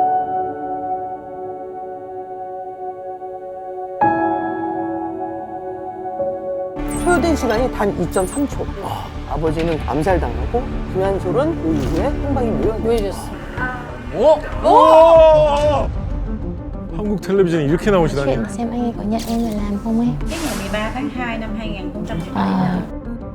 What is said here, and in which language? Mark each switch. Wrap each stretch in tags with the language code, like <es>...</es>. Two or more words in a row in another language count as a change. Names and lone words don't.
<ko>소요된 시간이 단 2.3초. 아버지는 암살당하고 김한솔은 그 이후에 행방이 묘연됐어. 한국 텔레비전이 이렇게 나오시다니.</ko> <vi>xem anh ấy có nhận em là làm không ấy? Cái ngày 13 tháng 2 năm 2017</vi>